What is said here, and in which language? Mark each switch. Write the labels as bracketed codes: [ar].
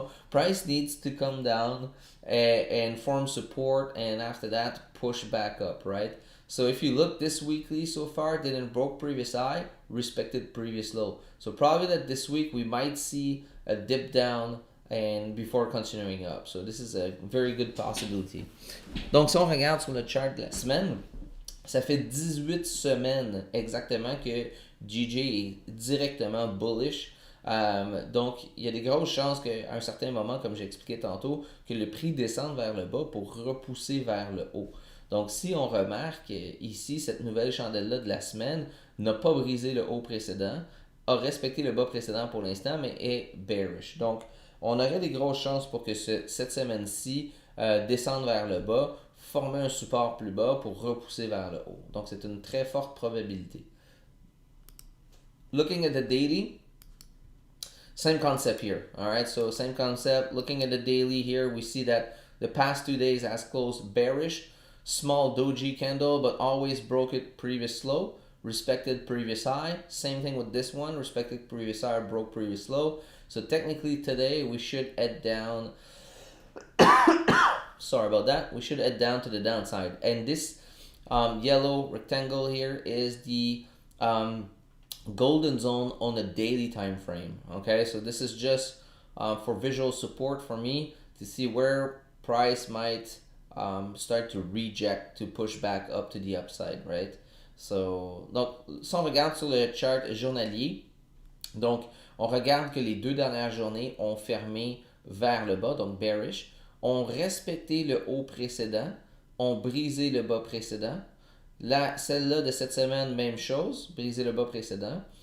[en] Price needs to come down and form support, and after that push back up, right? So if you look this weekly so far, didn't broke previous high, respected previous low. So probably that this week we might see a dip down and before continuing up. So this is a very good possibility. [fr] Donc si on regarde sur le chart de la semaine, ça fait 18 semaines exactement que GJ est directement bullish. Donc, il y a des grosses chances qu'à un certain moment, comme j'ai expliqué tantôt, que le prix descende vers le bas pour repousser vers le haut. Donc, si on remarque ici, cette nouvelle chandelle-là de la semaine n'a pas brisé le haut précédent, a respecté le bas précédent pour l'instant, mais est bearish. Donc, on aurait des grosses chances pour que cette semaine-ci descende vers le bas, former un support plus bas pour repousser vers le haut. Donc, c'est une très forte probabilité. [en] Looking at the daily, same concept here. All right, so same concept. Looking at the daily here, we see that the past 2 days has closed bearish. Small doji candle, but always broke it previous low, respected previous high. Same thing with this one, respected previous high, broke previous low. So technically today we should head down. Sorry about that. We should head down to the downside. And this yellow rectangle here is the golden zone on the daily time frame. Okay, so this is just for visual support for me to see where price might start to reject to push back up to the upside, right? [fr] So, donc, si on regarde sur le chart journalier, donc, on regarde que les 2 dernières journées ont fermé vers le bas, donc bearish, ont respecté le haut précédent, ont brisé le bas précédent. Celle-là de cette semaine, même chose, brisé le bas précédent.